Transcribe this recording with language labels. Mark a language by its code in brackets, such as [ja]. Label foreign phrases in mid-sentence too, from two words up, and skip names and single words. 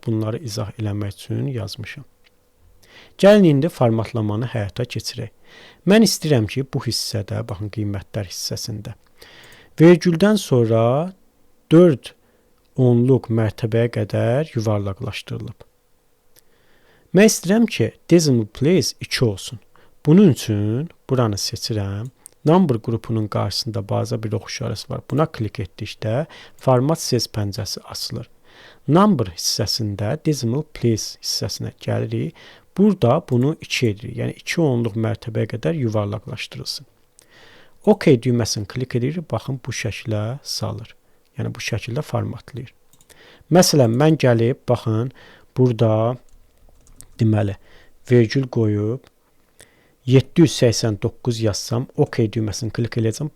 [az] Bunları izah eləmək üçün yazmışam. Gəlin indi formatlamanı həyata keçirək. Mən istəyirəm ki, bu hissədə, baxın qiymətlər hissəsində, vergüldən sonra 4 onluq mərtəbəyə qədər yuvarlaqlaşdırılıb. Mən istəyirəm ki, [en] decimal place 2 olsun. [az] Bunun üçün buranı seçirəm. Number qrupunun qarşısında baza bir ox işarəsi var. Buna klik etdikdə format sez pəncəsi açılır. Number hissəsində [en] decimal place [az] hissəsinə gəlirik. Burada bunu 2 edirik. Yəni 2 onluq mərtəbəyə qədər yuvarlaqlaşdırılsın. OK düyməsini klik edirik. Baxın bu şəklə salır. Yəni bu şəkildə formatlayır. Məsələn, mən gəlib, baxın, burada deməli, vergül qoyub 789 yazsam, OK düyməsini klik edəcəm.